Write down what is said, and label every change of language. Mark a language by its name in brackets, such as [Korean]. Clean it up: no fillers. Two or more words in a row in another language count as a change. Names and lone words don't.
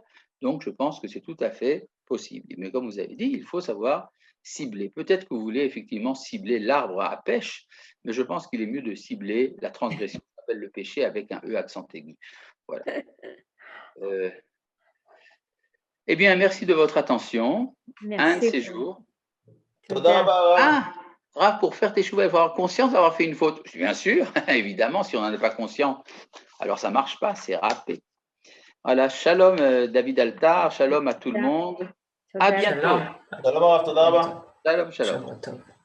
[French] Donc, je pense que c'est tout à fait possible. Mais comme vous avez dit, il faut savoir cibler. Peut-être que vous voulez effectivement cibler l'arbre à pêche, mais je pense qu'il est mieux de cibler la transgression, qu'on appelle le péché, avec un E accent aigu. Voilà. Eh bien, merci de votre attention. Merci. Un de ces jours. [Hebrew] תודה רבה. [French] Rav, pour faire tes choux, il faut avoir conscience d'avoir fait une faute. Bien sûr, évidemment, si on n'en est pas conscient, alors ça ne marche pas, c'est râpé. Voilà, shalom David Altar, shalom à tout le monde. À bientôt. [Hebrew] שלום רב תודה רבה. שלום שלום. שבת טוב.